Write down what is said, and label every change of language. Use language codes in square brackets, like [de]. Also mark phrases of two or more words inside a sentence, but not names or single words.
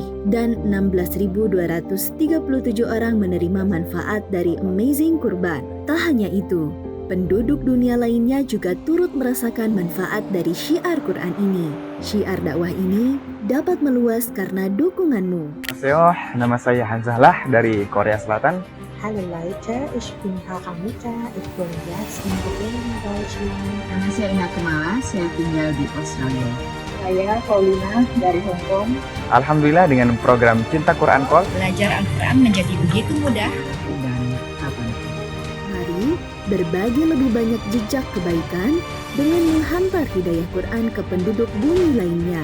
[id] Dan 16.237 orang menerima manfaat dari Amazing Kurban. Tak hanya itu, penduduk dunia lainnya juga turut merasakan manfaat dari syiar Quran ini. Syiar dakwah ini dapat meluas karena dukunganmu. Annyeonghaseyo, nama saya Hanzahlah dari Korea Selatan. [de] Halo Leute, ich bin Haramita, ich bin jetzt in Berlin, Deutschland. [id] Nama saya Ina Kemala, saya tinggal di Australia. Saya Paulina dari Hong Kong. Alhamdulillah dengan program Cinta Quran Call, Belajar Al-Quran menjadi begitu mudah dan kapanpun. Mari berbagi lebih banyak jejak kebaikan dengan menghantar hidayah Quran ke penduduk bumi lainnya.